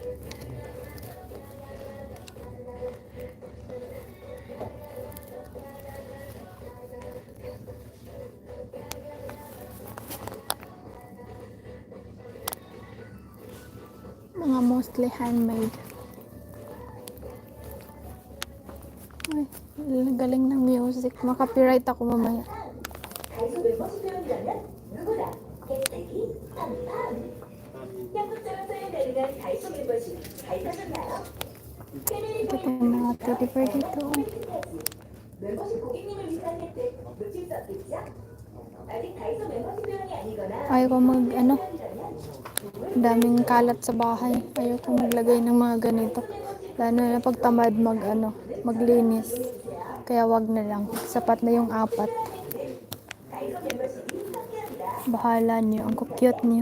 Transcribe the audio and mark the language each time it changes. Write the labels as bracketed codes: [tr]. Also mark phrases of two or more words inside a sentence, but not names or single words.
[tl] Mga [en] mostly handmade. [tl] Ay, galing ng music. Makapiright ako mamaya. [ko] 다이소 멤버십 회원이라면 누구나 혜택이 팡팡. 현금처럼 사용가능한 다이소 멤버십 가입하셨나요? [tl] Ito yung mga teddy bear dito. [ko] 멤버십 고객님을 위한 혜택 놓칠 수 없겠죠? 아직 다이소 멤버십 회원이 아니거나 [tl] Ayoko daming kalat sa bahay. Ayoko maglagay ng mga ganito. Lalo na pagtamad maglinis. Kaya wag na lang. Sapat na yung 4. Bahala niyo. Ang cute niyo.